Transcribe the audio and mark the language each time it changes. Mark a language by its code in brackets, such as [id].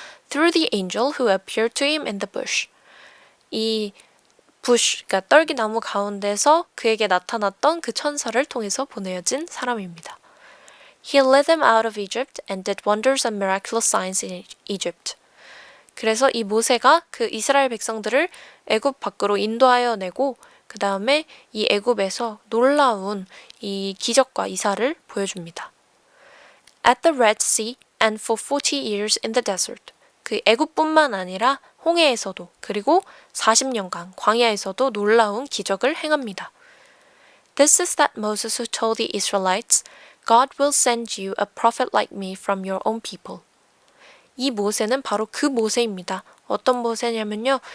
[en] Through the angel who appeared to him in the bush. [ko] 이 그러니까 떨기나무 가운데서 그에게 나타났던 그 천사를 통해서 보내어진 사람입니다. [en] He led them out of Egypt and did wonders and miraculous signs in Egypt. [ko] 그래서 이 모세가 그 이스라엘 백성들을 애굽 밖으로 인도하여 내고 그 다음에 이 애굽에서 놀라운 이 기적과 이사를 보여줍니다. [en] At the Red Sea and for 40 years in the desert. [ko] 그 애굽뿐만 아니라 홍해에서도 그리고 40년간 광야에서도 놀라운 기적을 행합니다. [en] This is that Moses who told the Israelites, God will send you a prophet like me from your own people. [ko] 이 모세는 바로 그 모세입니다. 어떤 모세냐면요.